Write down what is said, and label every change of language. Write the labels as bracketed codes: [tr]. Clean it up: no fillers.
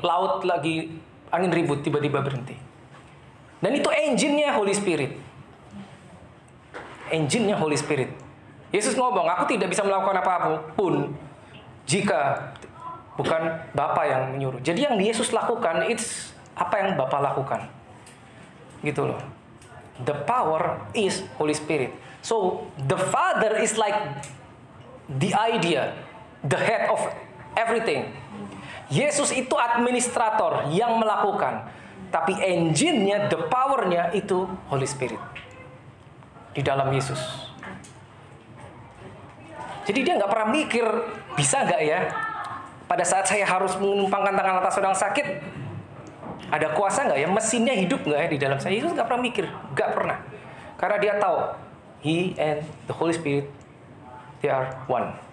[id] Laut lagi, angin ribut, tiba-tiba berhenti. Dan itu engine-nya Holy Spirit. Engine-nya Holy Spirit. Yesus ngomong, aku tidak bisa melakukan apapun jika bukan Bapa yang menyuruh. Jadi yang Yesus lakukan, it's apa yang Bapa lakukan. Gitu loh. [en] The power is Holy Spirit. So the Father is like the idea, the head of everything. [id] Yesus itu administrator yang melakukan, tapi engine-nya, the power-nya itu Holy Spirit di dalam Yesus. Jadi dia nggak pernah mikir, bisa nggak ya? Pada saat saya harus menumpangkan tangan atas orang sakit, ada kuasa nggak ya? Mesinnya hidup nggak ya di dalam saya? Yesus nggak pernah mikir, nggak pernah. Karena dia tahu, [en] He and the Holy Spirit, they are one.